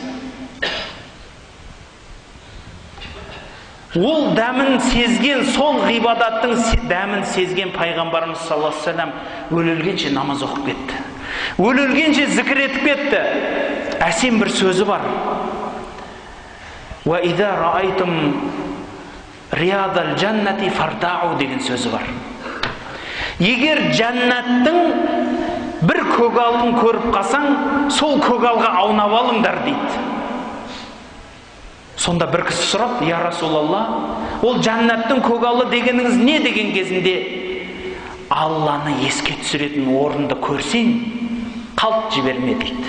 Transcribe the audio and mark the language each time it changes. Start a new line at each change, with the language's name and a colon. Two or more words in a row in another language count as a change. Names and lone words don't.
Kazakh: Ол дәмін сезген, сол ғибадаттың дәмін сезген пайғамбарымыз
Arabic: صلى الله عليه وسلم
Kazakh: өлілгенше намаз оқып кетті. Өлілгенше зікір етіп кетті. Әсем бір сөзі бар.
Arabic: وإذا رأيتم رياض الجنة فارتعوا
Kazakh: деген сөзі бар. Егер жәннаттың бір көгалын көріп қалсаң, сол көгалға аунап алыңдар дейді. Сонда бір кісі сұрап,
Arabic: يا رسول الله,
Kazakh: ол жәннаттың көгалы дегеніңіз не деген кезінде, Алланы еске түсіретін орынды көрсең, қалт жіберме дейді.